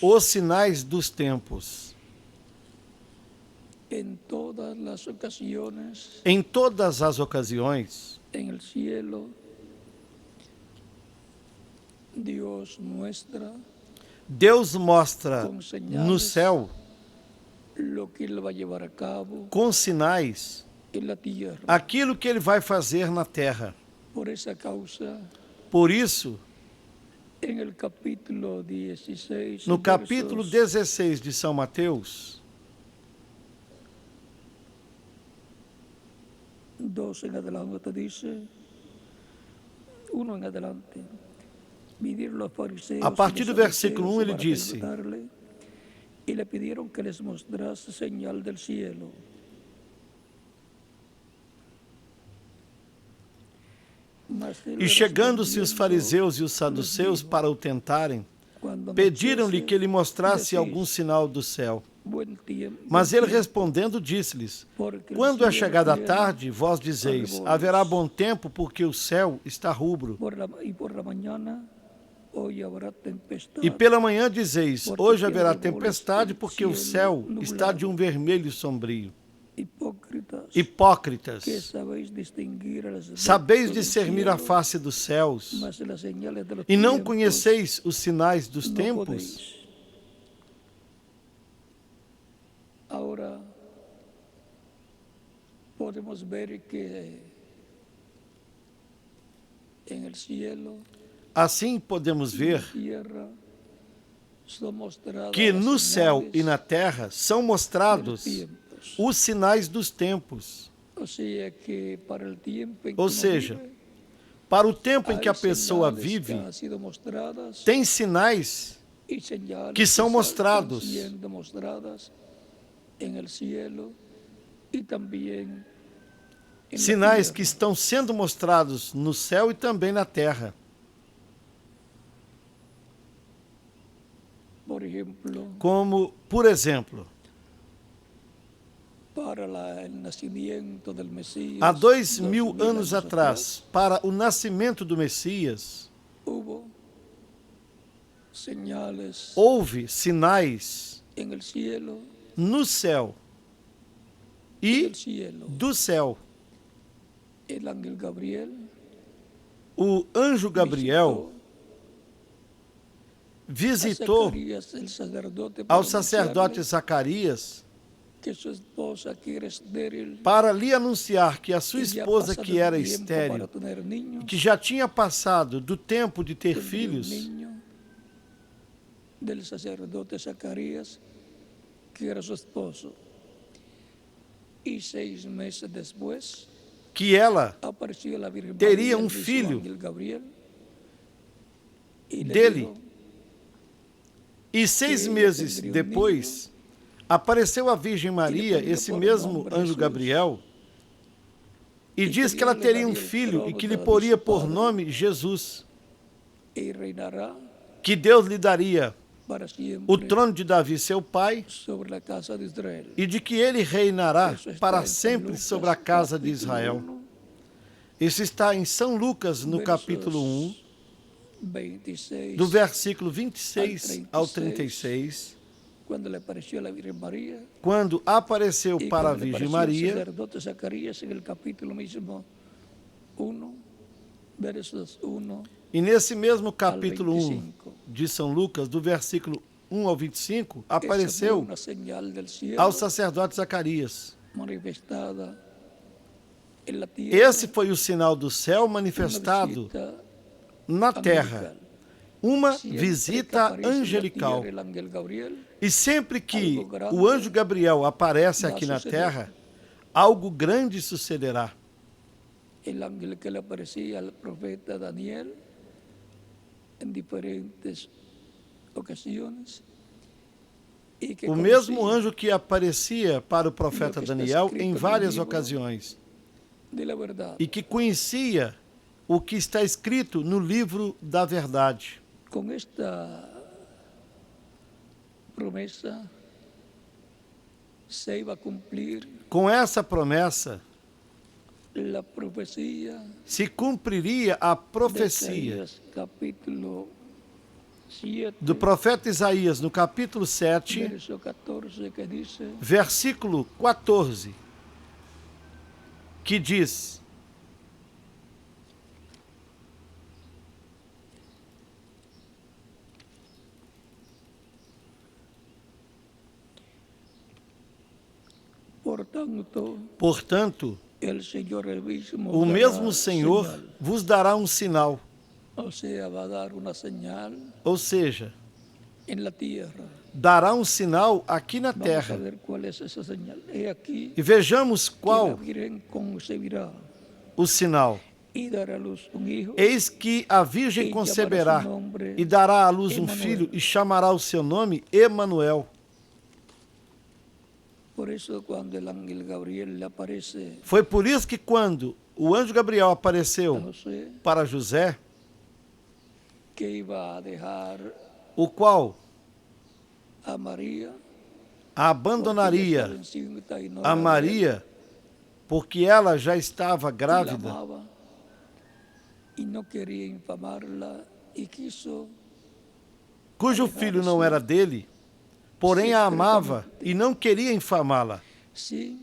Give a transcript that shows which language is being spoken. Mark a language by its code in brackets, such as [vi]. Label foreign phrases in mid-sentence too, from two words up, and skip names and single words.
[pt] Os sinais dos tempos. [es] En todas las ocasiones, [pt] Em todas as ocasiões, [es] en el cielo, Dios muestra [pt] Deus mostra [es] com señales [pt] no céu, [es] lo que Él va a llevar a cabo [pt] com sinais, [es] en la tierra. [pt] aquilo que Ele vai fazer na terra. [es] Por esa causa, [pt] Por isso, [es] en el capítulo 16, [pt] no capítulo versos 16 de São Mateus, [es] 2 en adelante dice, 1 en adelante, vinieron los fariseos [pt] a partir do [es] y los [pt] versículo 1 [es] saduceos [pt] ele [es] para [pt] disse: [es] preguntarle, y le pidieron que les mostrase señal del cielo. Mas él [pt] E chegando-se os [es] respondiendo, [pt] fariseus e os [es] les [pt] saduceus [es] dijo, [pt] para o tentarem, [es] "Cuando [pt] pediram-lhe [es] anochece, [pt] que ele mostrasse [es] decís, [pt] algum sinal do céu. [es] buen tiempo, [pt] Mas [es] buen [pt] ele [es] tiempo, [pt] respondendo disse-lhes: [es] porque el [pt] Quando é [es] cielo [pt] chegada a [es] tiene [pt] tarde, vós dizeis: [es] arreboles. [pt] haverá bom tempo, porque o céu está rubro. [es] y por la mañana hoy habrá tempestad. [pt] E pela manhã dizeis: [es] Porque [pt] hoje [es] tiene [pt] haverá [es] arreboles [pt] tempestade, [es] el [pt] porque o [es] cielo [pt] céu está de um vermelho sombrio. [es] Hipócritas, que [pt] Hipócritas, [es] sabéis distinguir el aspecto [pt] sabeis [es] del [pt] discernir a [es] cielo, [pt] face dos céus, [es] mas las señales de los [pt] e não [es] tiempos [pt] conheceis os sinais dos [es] no [pt] tempos? [es] podéis. Ahora podemos ver que en el cielo, [pt] Assim podemos ver [es] tierra, son mostradas [pt] que [es] las [pt] no céu [es] señales [pt] e na terra são [es] de los [pt] mostrados [es] tiempos. [pt] os sinais dos tempos. [es] O sea que para el tiempo en que [pt] Ou [es] uno [pt] seja, [es] vive, [pt] para o tempo em que a [es] hay [pt] pessoa [es] señales [pt] vive, [es] que han sido mostradas [pt] tem sinais [es] y señales [pt] que são [es] están [pt] mostrados. [es] siendo mostradas en el cielo y también en la [pt] Sinais que [es] tierra. [pt] estão sendo mostrados no céu e também na terra. [es] Por ejemplo, [pt] Como, por exemplo, [es] para el nacimiento del Mesías, [pt] há 2000 2000 anos atrás, para o nascimento do Messias, [es] hubo señales [pt] houve sinais [es] en el cielo [pt] no céu [es] y [pt] e [es] del cielo. [pt] do céu. [es] El ángel Gabriel [pt] O anjo Gabriel visitou [es] a Zacarías, el sacerdote, [pt] ao [es] para [pt] sacerdote [es] anunciarle [pt] Zacarias [es] que su esposa que era estéril [pt] para lhe anunciar que a sua [es] y ya [pt] esposa, [es] pasado [pt] que era [es] el tiempo para [pt] estéril, [es] tener niños, [pt] que já tinha passado do tempo de ter [es] tendría un [pt] filhos, [es] niño del sacerdote Zacarías, que era su esposo. Y 6 meses después [pt] que ela [es] apareció la Virgen [pt] teria [es] María, [pt] um [es] le hizo [pt] filho [es] ángel Gabriel, y le [pt] dele. [es] dijo [pt] E 6 [es] ella [pt] meses [es] tendría un [pt] depois, apareceu a Virgem Maria, [es] pondría [pt] esse [es] por [pt] mesmo [es] nombre [pt] anjo [es] Jesus. [pt] Gabriel, e E diz que que ela ele teria um daria o filho e trono que lhe para poria seu por padre. nome Jesus, [es] y reinará [pt] que Deus lhe daria [es] para [pt] o [es] siempre [pt] trono de Davi, seu pai, [es] sobre la casa de Israel. [pt] e de que ele reinará [es] Eso está [pt] para [es] en San [pt] sempre [es] Lucas, [pt] sobre a casa de [es] capítulo [pt] Israel. [es] 1, [pt] Isso está em São Lucas, no [es] versos [pt] capítulo 1, [es] 26, [pt] do versículo 26 ao 36, [es] cuando le apareció a la Virgen María, [pt] quando apareceu [es] y [pt] para a [es] cuando le [pt] Virgem [es] apareció al [pt] Maria, [es] sacerdote Zacarías en el capítulo mismo 1, versos 1 [pt] e nesse mesmo [es] al [pt] capítulo 1 [es] 25. [pt] de São Lucas, do versículo 1 ao 25, [es] Esa fue [pt] apareceu [es] una señal del cielo [pt] ao sacerdote Zacarias. [es] manifestada en la tierra, [pt] Esse foi o sinal do céu [es] una [pt] manifestado [es] visita [pt] na terra, [es] angelical. [pt] uma [es] Siempre que [pt] visita [es] aparece en la [pt] angelical. [es] tierra el ángel Gabriel, [pt] E sempre que [es] algo grande [pt] o anjo Gabriel aparece vai aqui na [es] suceder. [pt] terra, algo grande sucederá. [es] el ángel que le aparecía al profeta Daniel en diferentes ocasiones, y que [pt] O mesmo [es] conocía [pt] anjo que aparecia para o profeta [es] Lo que está [pt] Daniel [es] escrito [pt] em no várias livro ocasiões [es] de la verdad. [pt] e que conhecia o que está escrito no livro da verdade. [es] Con esta promesa se iba a cumplir [pt] Com essa promessa, [es] la profecía [pt] se cumpriria a [es] de [pt] profecia [es] Isaías, capítulo 7, [pt] do profeta Isaías, no capítulo 7, [es] verso 14, que dice: [pt] versículo 14, que diz: Portanto, [es] el Señor mismo [pt] o [es] dará [pt] mesmo Senhor [es] señal. [pt] vos dará um sinal, [es] O sea, va a dar una señal [pt] ou seja, [es] en la tierra. [pt] dará um sinal aqui na [es] Vamos a [pt] terra. [es] ver cuál es esa señal. He aquí [pt] E vejamos [es] que la [pt] qual [es] Virgen concebirá [pt] o sinal. [es] y dará a luz un hijo. [pt] Eis que a Virgem conceberá e dará à luz um filho e chamará o seu nome Emanuel. [es] Por eso cuando el ángel Gabriel le aparece [pt] Foi por isso que quando o anjo Gabriel [es] a [pt] apareceu [es] José, [pt] para José, [es] que iba a dejar [pt] o qual [es] a María, [pt] abandonaria [es] porque ella estaba encinta y no [pt] a [es] era de él, [pt] Maria, porque ela já estava [es] y la [pt] grávida [es] amaba y no quería infamarla y quiso [pt] cujo filho não era dele, porém a amava e não queria infamá-la, [es] sin